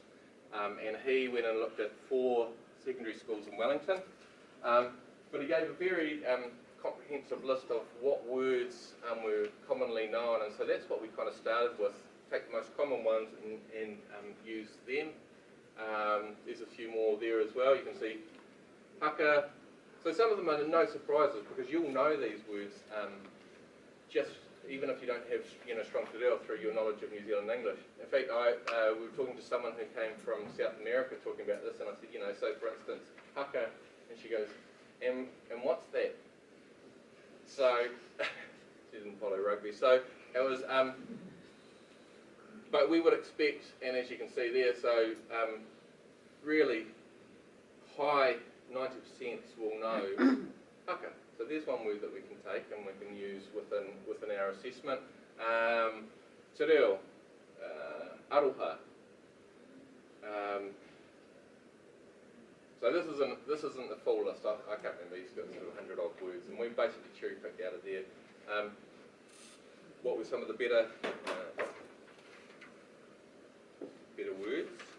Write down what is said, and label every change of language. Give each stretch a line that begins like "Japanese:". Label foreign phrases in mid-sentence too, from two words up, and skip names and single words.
English: And he went and looked at 4 secondary schools in Wellington, but he gave a very comprehensive list of what words were commonly known, and so that's what we kind of started with. Take the most common ones and use them. There's a few more there as well. You can see haka. So some of them are no surprises because you'll know these words just even if you don't have strong
Māori: te reo
English: through your knowledge of New Zealand English. In fact, we were talking to someone who came from South America talking about this, and I said, so for instance, haka, and she goes, and what's that? So she didn't follow rugby. So it was, but we would expect, and as you can see there, so really high 90% will know haka. So there's one word that we can take and we can use within our assessment.
Māori: Te reo, aroha.
English: So this isn't the full list. I can't remember. He's got sort of 100 odd words, and we basically cherry picked out of there. What were some of the better words?